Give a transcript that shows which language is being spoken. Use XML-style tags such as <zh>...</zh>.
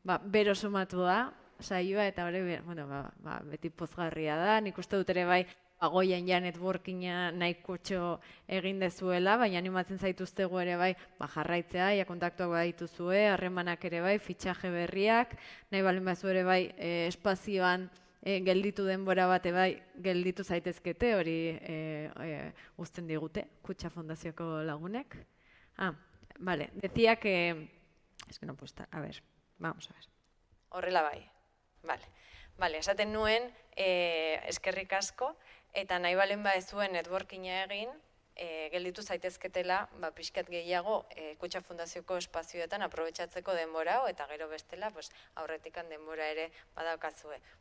<eu>Bero sumatu da, saioa, eta hori, beti pozgarria da, nik uste dut ere bai, goian networkinga nahikotxo egin dezuela, baina animatzen zaituztegu ere bai jarraitzea, kontaktuak badituzue, harremanak ere bai, fitxaje berriak, nahi baldin bazu ere bai espazioan gelditu denbora bate bai gelditu zaitezkete, hori uzten digute, Kutxa Fundazioko lagunek.</eu> <es>Vale, decía que... Es que no puedo estar, a ver, vamos a ver.</es> <eu>Horrela bai, vale, esaten nuen eskerrik asko, eta nahi balen badezuen networkinga egin, gelditu zaitezketela pixkat gehiago Kutxa Fundazioko espazioetan aprobetxatzeko denbora, eta gero bestela aurretikan denbora ere badaukazue.</eu>